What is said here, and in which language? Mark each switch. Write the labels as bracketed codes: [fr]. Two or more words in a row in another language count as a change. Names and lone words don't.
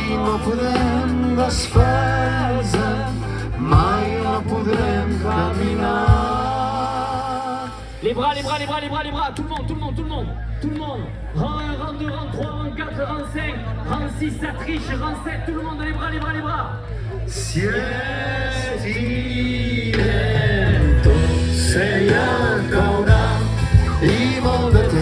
[ca] no podem desfer-nos, mai no podrem caminar. [fr] Les bras, les bras, les bras, les bras, les bras, tout le monde, tout le monde, tout le monde, tout le monde. Rang 1, rang 2, rang 3, rang 4, rang 5, rang 6, ça triche, rang 7, tout le monde, les bras, les bras, les bras. [ca] Si estirem tot, s'ella caurà i voldrà